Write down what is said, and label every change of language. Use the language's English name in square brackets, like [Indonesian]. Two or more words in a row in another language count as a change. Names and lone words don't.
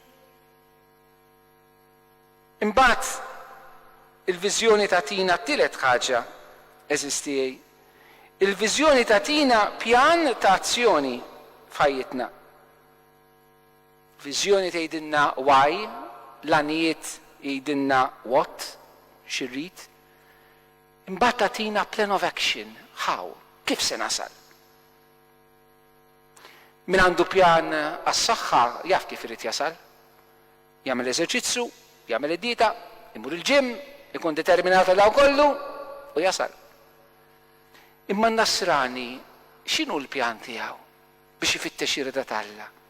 [Maltese] Imbagħad il-viżjoni tagħtina t-tielet ħaġa eżistijaj. Il-viżjoni tagħtina pjan ta' azzjoni f'ħajjitna. Viżjoni tgħidilna why, l-għanijiet jgħidilna what, xirrid. Imbagħad tagħtina [English] plan of action, how, [Maltese] kif se nasal. Min għandu pjan għas-saħħa jaf kif irid jasal. Jagħmel eżerċizzju, jagħmel id-dieta, imur il-ġim, ikun determinat għal kollu u jasal. Imma n-Nasrani x'inhu l-pjan tiegħu biex ifittex ir-rida t'Alla?